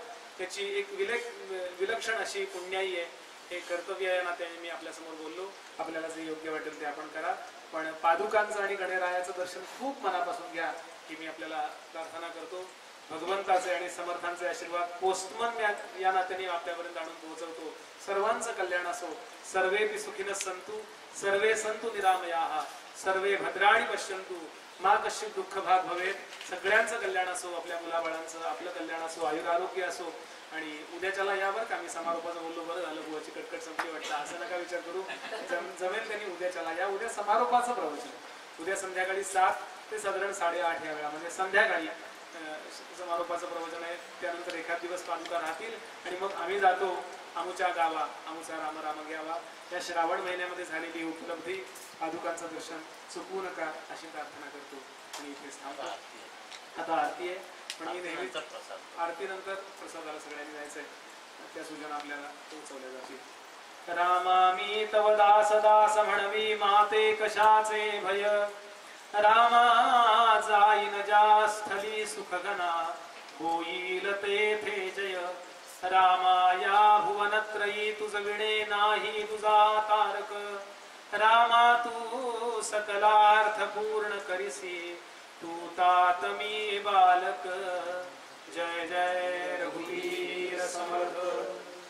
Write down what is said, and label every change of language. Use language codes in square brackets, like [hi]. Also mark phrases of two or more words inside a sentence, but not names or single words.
[mr] त्याची एक विलक्षण अशी पुण्याई आहे, हे कर्तव्य आहे ना. त्याने मी आपल्यासमोर बोललो. आपल्याला जे योग्य वाटेल ते आपण करा, पण पादुकांचं आणि गणरायाचं दर्शन खूप मनापासून घ्या ही मी आपल्याला प्रार्थना करतो. भगवंताचे आणि समर्थांचे आशीर्वाद पोस्टमन या नात्याने आपल्यापर्यंत आणून पोहोचवतो. सर्वांचं कल्याण असो. [sa] सर्वेपि सुखिनः सन्तु, सर्वे सन्तु निरामयाः, सर्वे भद्राणि पश्यन्तु, मा कश्चित दुःख भाग भवेत. [mr] सगळ्यांचं कल्याण असो, आपल्या मुलाबाळांचं, आपलं कल्याण असो, आयुर आरोग्य असो. आणि उद्याच्याला यावर का मी समारोपाचं बोललो, बरं झालं बुवाची कटकट संपली वाटतं, असं नका विचार करू. जमेल त्यांनी उद्याच्याला या. उद्या समारोपाचं प्रवचन, उद्या संध्याकाळी 7 ते साधारण 8:30 या वेळा, म्हणजे संध्याकाळी समारोपाचं प्रवचन आहे. त्यानंतर एखाद दिवस पादुका राहतील आणि मग आम्ही जातो आमुच्या गावा, आमुचा राम राम घ्यावा. या श्रावण महिन्यामध्ये झालेली उपलब्धी पादुकांचं दर्शन चुकवू नका अशी प्रार्थना करतो आणि इथेच थांबतो. आता आरती आहे, पण मी नेहमीच आरतीनंतर प्रसादाला सगळ्यांनी जायचंय, त्या सूचना आपल्याला पोहोचवल्या जातील. रामा मी तव दास दास म्हणवी, माते कशाचे भय. रामा जाईन ज्या स्थली सुखगना, होईल तेथे जय. रामा या भुवनत्रयी तुझ विणे नाही तुझा तारक. रामा तू सकलार्थ पूर्ण करिसी, तू तात मी बालक. जय जय रघुवीर समर्थ.